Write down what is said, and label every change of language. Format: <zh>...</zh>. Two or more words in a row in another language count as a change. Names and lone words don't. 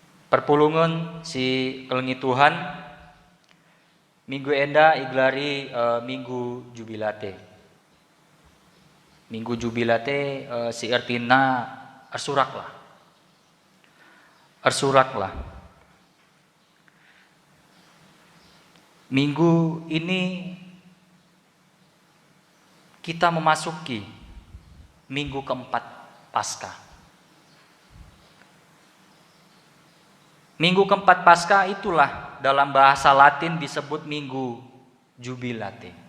<btx>Perpulungan si kelengi Tuhan minggu enda iglari minggu jubilate. Minggu jubilate si artina arsuraklah.</btx> <id>Minggu ini kita memasuki minggu keempat Paskah. Minggu keempat Paskah itulah dalam bahasa Latin disebut Minggu Jubilate.</id>